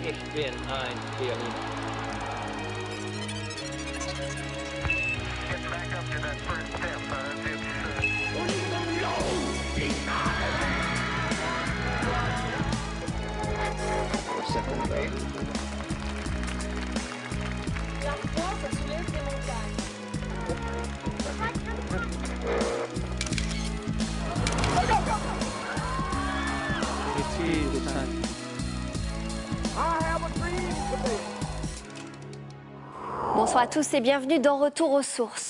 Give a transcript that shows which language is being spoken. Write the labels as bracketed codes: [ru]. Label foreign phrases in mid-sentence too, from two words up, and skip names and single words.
[en] 10, 9, clear Lima. Get back up to that first step. [fr] La forza soulève des montagnes. Bonsoir à tous et bienvenue dans Retour aux sources.